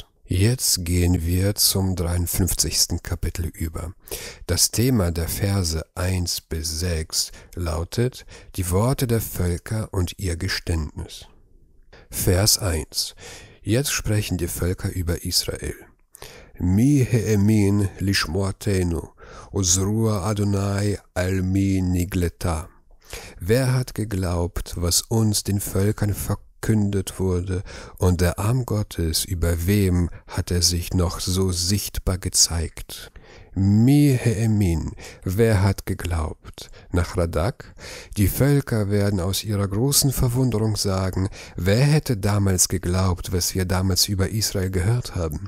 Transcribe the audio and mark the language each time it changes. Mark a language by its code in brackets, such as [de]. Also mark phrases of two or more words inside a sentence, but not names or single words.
[de] Jetzt gehen wir zum 53. Kapitel über. Das Thema der Verse 1 bis 6 lautet: Die Worte der Völker und ihr Geständnis. Vers 1. Jetzt sprechen die Völker über Israel. [he] מי האמין לשמעתנו וזרוע אדני על מי נגלתה. [de] Wer hat geglaubt, was uns den Völkern verkündet wurde, und der Arm Gottes, über wem hat er sich noch so sichtbar gezeigt? [he] מי האמין, [de] wer hat geglaubt? Nach Radak, die Völker werden aus ihrer großen Verwunderung sagen: Wer hätte damals geglaubt, was wir damals über Israel gehört haben?